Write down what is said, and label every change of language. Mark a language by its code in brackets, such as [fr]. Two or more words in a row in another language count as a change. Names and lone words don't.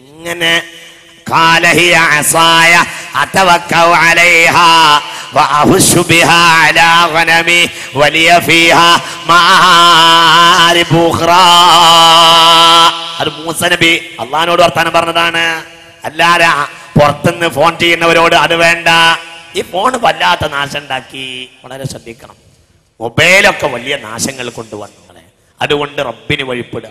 [ar] അങ്ങനെ قال هي عصاي أتوكأ عليها وأهش بها على غنمي ولي فيها مآرب أخرى. [ml] അത് മൂസ നബി അള്ളാഹിനോട് വർത്താനം പറഞ്ഞതാണ്. അല്ലാതെ പുറത്തുനിന്ന് ഫോൺ ചെയ്യുന്നവരോട് അത് വേണ്ട. ഈ ഫോൺ വല്ലാത്ത നാശം ഉണ്ടാക്കി. വളരെ ശ്രദ്ധിക്കണം. മൊബൈലൊക്കെ വലിയ നാശങ്ങൾ കൊണ്ടുവന്നു. അതുകൊണ്ട് റബ്ബിന് വഴിപ്പെടുക.